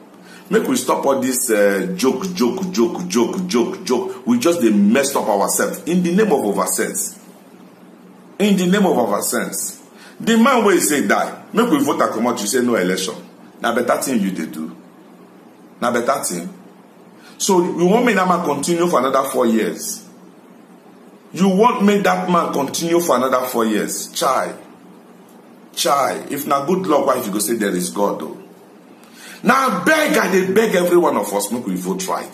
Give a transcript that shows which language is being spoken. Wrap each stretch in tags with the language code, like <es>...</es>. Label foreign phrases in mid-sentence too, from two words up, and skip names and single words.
<pcm>Make we stop all this joke. We just dey mess up ourselves in the name of our sense. In the name of our sense. The man wey say die, make we vote and come out, you say no election. Na better thing you dey do. Na better thing. So you want me that man continue for another 4 years? You want me that man continue for another 4 years? Chai. If not good luck, why if you go say there is God though? Now I beg every one of us, make we vote right.</pcm>